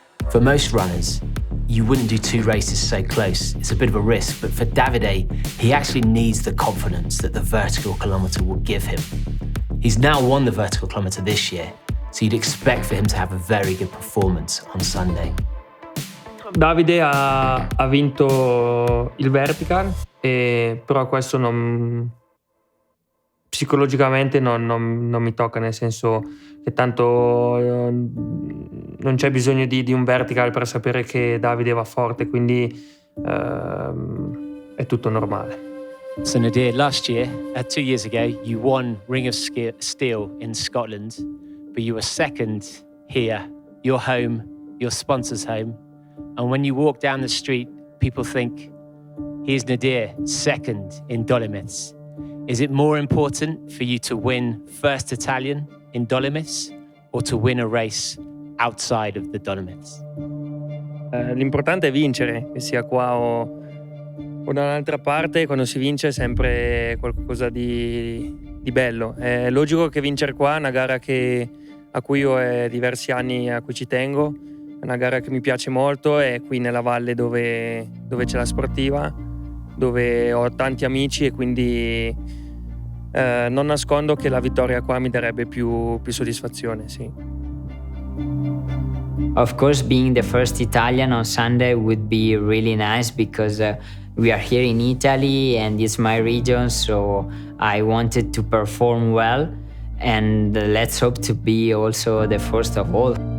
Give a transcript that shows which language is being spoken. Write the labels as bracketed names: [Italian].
[English] For most runners, you wouldn't do 2 races so close. It's a bit of a risk, but for Davide, he actually needs the confidence that the vertical kilometer will give him. He's now won the vertical kilometer this year, so you'd expect for him to have a very good performance on Sunday. [Italian] Davide ha vinto il vertical, però questo psicologicamente non mi tocca, nel senso che tanto non c'è bisogno di un vertical per sapere che Davide va forte, quindi è tutto normale. [English] So Nadir, last year, 2 years ago, you won Ring of Steel in Scotland, but you were second here, your home, your sponsor's home. And when you walk down the street, people think, here's Nadir, second in Dolomites. Is it more important for you to win first Italian in Dolomites or to win a race outside of the Dolomites? [Italian] L'importante è vincere, che sia qua o da un'altra parte. Quando si vince è sempre qualcosa di bello. È logico che vincere qua è una gara a cui io ho diversi anni a cui ci tengo. È una gara che mi piace molto, è qui nella valle dove c'è la Sportiva, dove ho tanti amici e quindi non nascondo che la vittoria qua mi darebbe più soddisfazione, sì. [English] Of course, being the first Italian on Sunday would be really nice because we are here in Italy and it's my region, so I wanted to perform well and let's hope to be also the first of all.